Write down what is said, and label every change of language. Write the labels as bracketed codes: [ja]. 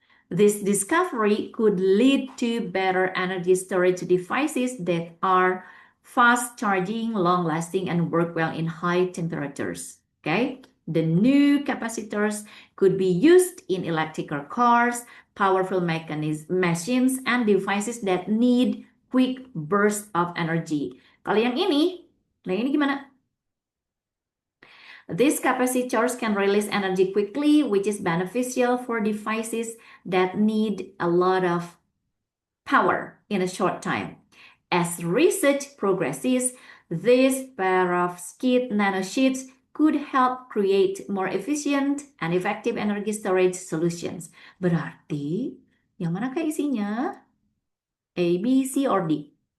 [en] This discovery could lead to better energy storage devices that are fast charging, long lasting, and work well in high temperatures. Okay, the new capacitors could be used in electrical cars, powerful machines, and devices that need quick burst of energy. Kalau yang ini, nah ini gimana? These capacitors can release energy quickly, which is beneficial for devices that need a lot of power in a short time. As research progresses, this perovskite nanosheets could help create more efficient and effective energy storage solutions. [id] Berarti, yang manakah isinya? A, B, C, or D?